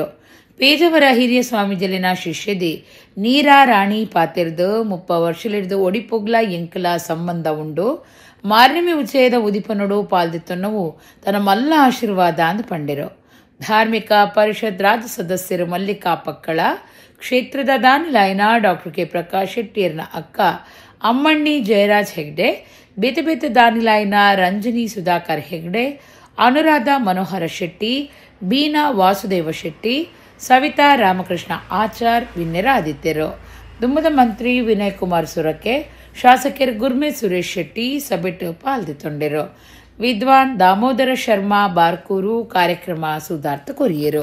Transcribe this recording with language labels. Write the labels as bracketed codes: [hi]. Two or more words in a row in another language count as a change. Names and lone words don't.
[tcy] ಪೇಜವರ ಹಿರಿಯ ಸ್ವಾಮೀಜಲಿನ ಶಿಷ್ಯದಿ ನೀರಾ ರಾಣಿ ಪಾತೆರ್ದು 30 ವರ್ಷಲಿಡ್ದು ಒಡಿಪುಗ್ಲ ಎಂಕಲ ಸಂಬಂಧ ಉಂಡು ಮಾರ್ನಿಮಿ ಉಚ್ಚಯದ ಉದಿಪನೊಡು ಪಾಲ್ದಿತ್ತೊನ್ನವು ತನ್ನ ಮಲ್ಲ ಆಶೀರ್ವಾದ ಅಂದು ಪಂಡೆರು. ಧಾರ್ಮಿಕ ಪರಿಷತ್ ರಾಜ್ಯ ಸದಸ್ಯರು ಮಲ್ಲಿಕಾ ಪಕ್ಕಳ, ಕ್ಷೇತ್ರದ ದಾನಿಲಾಯನ ಡಾಕ್ಟರ್ ಕೆ ಪ್ರಕಾಶ್ ಶೆಟ್ಟಿಯರ್ನ ಅಕ್ಕ ಅಮ್ಮಣ್ಣಿ ಜಯರಾಜ್ ಹೆಗ್ಡೆ, ಬೇತೆ ಬೇತೆ ದಾನಿಲಾಯನ ರಂಜನಿ ಸುಧಾಕರ್ ಹೆಗ್ಡೆ, ಅನುರಾಧ ಮನೋಹರ ಶೆಟ್ಟಿ, ಬೀನಾ ವಾಸುದೇವ ಶೆಟ್ಟಿ, ಸವಿತಾ ರಾಮಕೃಷ್ಣ ಆಚಾರ್ ವಿನ್ನೆರಾದಿತ್ಯರು. ದುಮ್ಮದ ಮಂತ್ರಿ ವಿನಯ್ ಕುಮಾರ್ ಸುರಕೆ, ಶಾಸಕರು ಗುರ್ಮೆ ಸುರೇಶ್ ಶೆಟ್ಟಿ ಸಭೆಟ್ ಪಾಲ್ದಿತ್ತೊಂಡೆರು. ವಿದ್ವಾನ್ ದಾಮೋದರ ಶರ್ಮಾ ಬಾರ್ಕೂರು ಕಾರ್ಯಕ್ರಮ ಸುಧಾರ್ಥ ಕೊರಿಯರು.